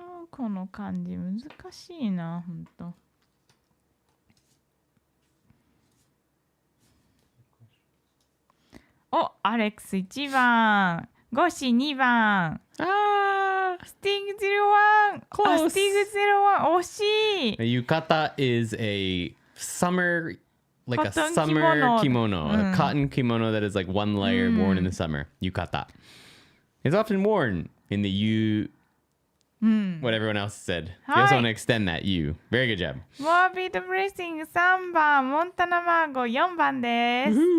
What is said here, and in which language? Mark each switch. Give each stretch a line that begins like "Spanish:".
Japanese: この漢字難しいな、ほんと。お、アレックス1番、ゴシ2番、 Ah! スティング01、あ、スティング01、惜しい。
English: Yukata is a summer, like a Cotton summer kimono, a Mm. cotton kimono that is like one layer worn in the summer. Yukata. It's often worn in the what everyone else said. You also Hi. want to extend that U. Very good job.
Japanese: モアビットブレッシング3番、モンタナマーゴ4番です。